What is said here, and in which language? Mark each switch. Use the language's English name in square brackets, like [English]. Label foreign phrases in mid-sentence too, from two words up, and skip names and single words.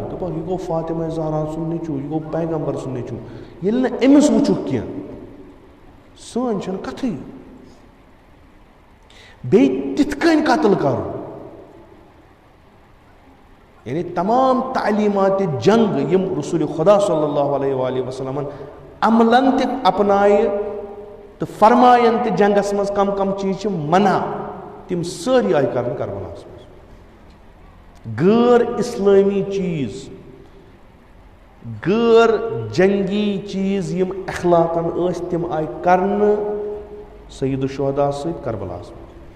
[Kashmiri] دپکھ یہِ گوٚو فاطمہ زہرا سُنٛد نیٚچوٗ، یہِ گوٚو پیغمبر سُنٛد نیٚچوٗ. ییٚلہِ نہٕ أمِس وٕچھُکھ کینٛہہ سٲنۍ چھَنہٕ کتھٕے. بیٚیہِ تِتھ کٔنۍ قتل کرُن، یعنی تمام تعلیٖماتِ جنگ یِم رسول خدا [Arabic] صلی اللہ علیہ وآلہ وسلمن [Kashmiri] عملن تہِ اپنایہِ تہٕ فرماین تہِ جنگس منٛز کم کم چیٖز چھِ منع، تِم سٲری آیہِ کرنہٕ کربلاہس منٛز. غٲر اسلٲمی چیٖز، غٲر جنگی چیٖز یِم اخلاقن ٲسۍ تِم آیہِ کرنہٕ سید الشہداء سۭتۍ کربلاہس منٛز.